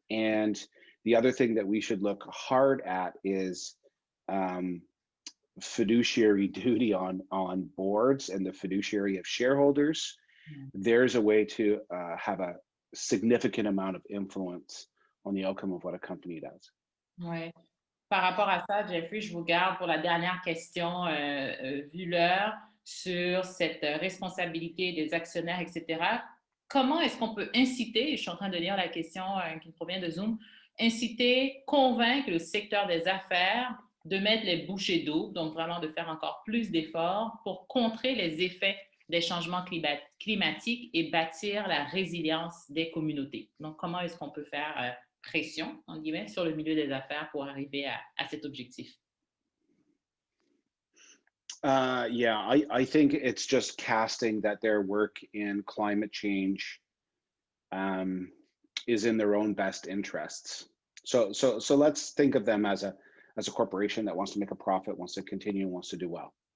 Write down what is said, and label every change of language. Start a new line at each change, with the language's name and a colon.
English: And the other thing that we should look hard at is fiduciary duty on boards and the fiduciary of shareholders. There's a way to have a significant amount of influence on the outcome of what a company does.
French: Ouais. Par rapport à ça, Jeffrey, je vous garde pour la dernière question, vu l'heure, sur cette responsabilité des actionnaires, etc. Comment est-ce qu'on peut inciter, je suis en train de lire la question qui provient de Zoom, inciter, convaincre le secteur des affaires de mettre les bouchées doubles, donc vraiment de faire encore plus d'efforts pour contrer les effets des changements climatiques et bâtir la résilience des communautés. Donc, comment est-ce qu'on peut faire pression, en guillemets, sur le milieu des affaires pour arriver à cet objectif?
English: Yeah, I think it's just casting that their work in climate change is in their own best interests. So let's think of them as a corporation that wants to make a profit, wants to continue, wants to do well.